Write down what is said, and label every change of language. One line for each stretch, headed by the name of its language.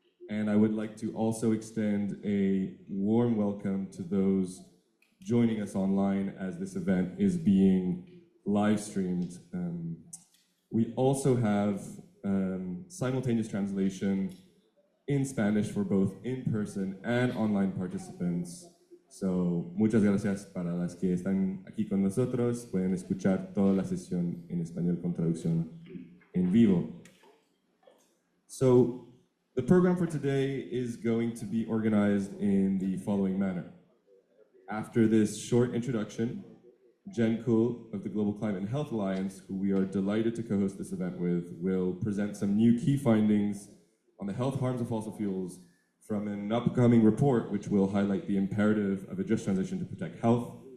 English: And I would like to also extend a warm welcome to those joining us online as this event is being live streamed. We also have simultaneous translation in Spanish for both in-person and online participants. So,
Spanish: muchas gracias para las que están aquí con nosotros. Pueden escuchar toda la sesión en español con traducción en vivo.
English: So, the program for today is going to be organized in the following manner. After this short introduction, Jen Kuhl of the Global Climate and Health Alliance, who we are delighted to co-host this event with, will present some new key findings on the health harms of fossil fuels from an upcoming report, which will highlight the imperative of a just transition to protect health.